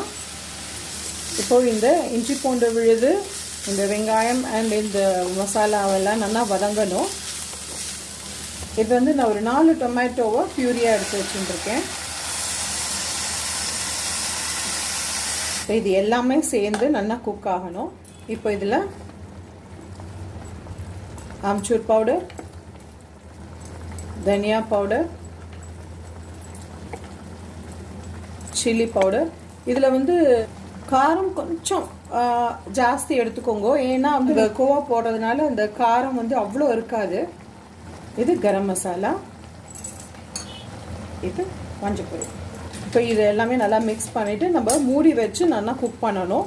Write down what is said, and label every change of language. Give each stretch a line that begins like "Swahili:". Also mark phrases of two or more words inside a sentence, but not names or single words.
Tamil: இப்போது இந்த இஞ்சி பூண்டு விழுது, இந்த வெங்காயம் அண்ட் இந்த மசாலாவெல்லாம் நல்லா வதங்கணும். இது வந்து நான் ஒரு 4 டொமேட்டோவை பியூரியாக எடுத்து வச்சுருக்கேன். இது எல்லாமே சேர்ந்து நல்லா குக் ஆகணும். இப்போ இதில்
Hindi: आमचूर पाउडर, धनिया पाउडर, चिली पाउडर.
Tamil: இதில் வந்து காரம் கொஞ்சம் ஜாஸ்தி எடுத்துக்கோங்க, ஏன்னா அந்த கோவா போடுறதுனால அந்த காரம் வந்து அவ்வளோ இருக்காது. இது கரம் மசாலா, இது மஞ்சள். இப்போ இது எல்லாமே நல்லா மிக்ஸ் பண்ணிவிட்டு நம்ம மூடி வச்சு நல்லா குக் பண்ணணும்.